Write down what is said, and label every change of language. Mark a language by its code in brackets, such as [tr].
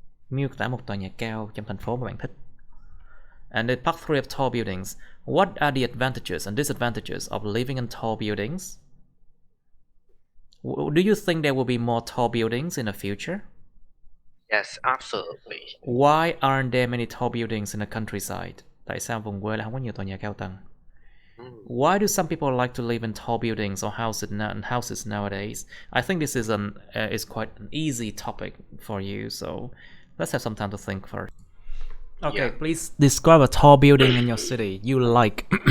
[vi] Miêu tả một tòa nhà cao trong thành phố mà bạn thích. [en] And the part 3 of tall buildings. What are the advantages and disadvantages of living in tall buildings? Do you think there will be more tall buildings in the future? Yes, absolutely. Why aren't there many tall buildings in the countryside? [vi] Tại sao vùng quê lại không có nhiều tòa nhà cao tầng? [en] Why do some people like to live in tall buildings or houses nowadays? I think this is quite an easy topic for you, so let's have some time to think first. Okay, Yeah. please describe a tall building in your city you like.